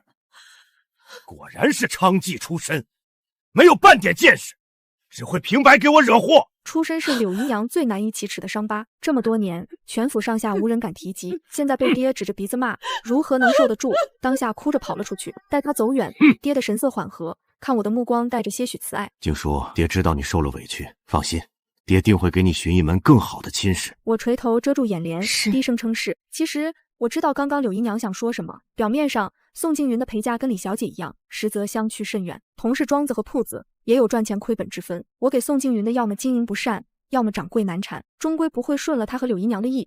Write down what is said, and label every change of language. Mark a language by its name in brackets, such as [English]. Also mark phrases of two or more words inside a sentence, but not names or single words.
[Chinese] 果然是娼妓出身，沒有半點見識，只會平白給我惹禍。出身是柳姨娘最難以啟齒的傷疤，這麼多年，全府上下無人敢提及，現在被爹指着鼻子罵，如何能受得住？當下哭着跑了出去。待他走遠，爹的神色緩和，看我的目光帶着些許慈愛。靜書，爹知道你受了委屈，放心，爹定會給你尋一門更好的親事。我垂頭遮住眼簾，低聲稱是。其實我知道剛剛柳姨娘想說什麼。表面上，宋靜雲的陪嫁跟李小姐一樣，實則相去甚遠。同是莊子和鋪子，也有賺錢虧本之分。我給宋靜雲的要麼經營不善，要麼掌櫃難產，終歸不會順了她和柳姨娘的意。